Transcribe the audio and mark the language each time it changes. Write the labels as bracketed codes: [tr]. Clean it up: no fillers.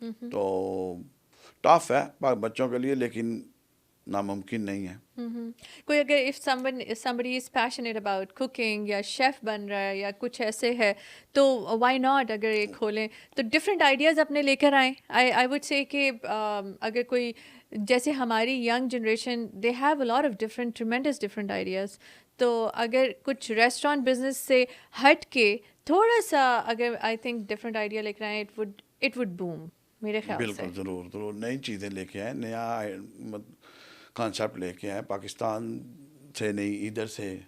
[ur] تو ٹف ہے بچوں کے لیے لیکن ناممکن نہیں ہے. کوئی اگر [en] if somebody is passionate about cooking [ur] یا شیف بن رہا ہے یا کچھ ایسے ہے تو [en] why not [ur] اگر ایک کھولیں تو ڈفرینٹ آئیڈیاز اپنے لے کر آئیں. [en] I would say [ur] کہ اگر کوئی جیسے ہماری [en] Young generation they have a lot of tremendous different ideas. [ur] تو اگر کچھ ریسٹورینٹ بزنس سے ہٹ کے تھوڑا سا اگر [en] I think [ur] ڈفرینٹ آئیڈیا لے کر آئیں [en] it would boom [ur] میرے خیال سے. بالکل ضرور نئی چیزیں لے کے آئیں، نیا کانسیپٹ لے کے آئیں، پاکستان سے نہیں ادھر سے.